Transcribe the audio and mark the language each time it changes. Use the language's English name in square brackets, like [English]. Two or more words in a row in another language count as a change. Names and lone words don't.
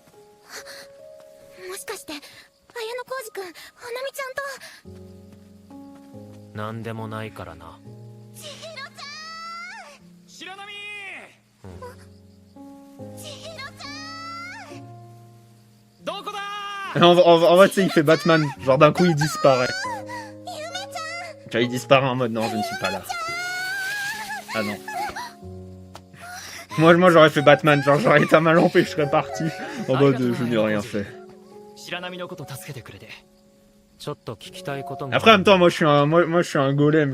[Japanese] しかして綾野浩二くん、花見ちゃんと。なんでもないからな。千尋ちゃん。白波。千尋ちゃん。どこだ？ [French] En fait, il fait Batman. Genre d'un coup, il disparaît. Genre, il disparaît en mode non, je ne suis pas là. Ah non. Moi j'aurais fait Batman. Genre, j'aurais éteint ma lampe et je serais parti. En mode, je n'ai rien fait. Après, en même temps, moi je suis un golem.